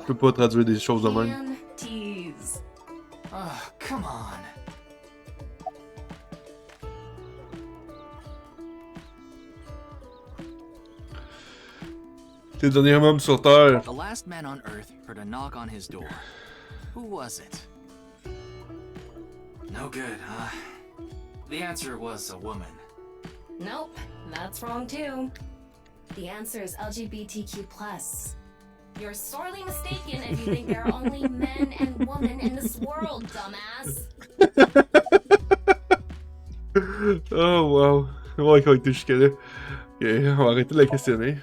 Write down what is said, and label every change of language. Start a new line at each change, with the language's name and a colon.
French: Je peux pas traduire des choses de même.
English: Panties. Oh, come on.
French: T'es le dernier homme sur Terre.
English: The last man on Earth heard a knock on his door. Who was it? No good, huh? The answer was a woman. Nope, that's wrong too. The answer is LGBTQ+. You're sorely mistaken if you think there are only men and women in this world, dumbass. Oh wow.
French: Ouais, qu'on été jusqu'à là. Ok, on va arrêter de la questionner.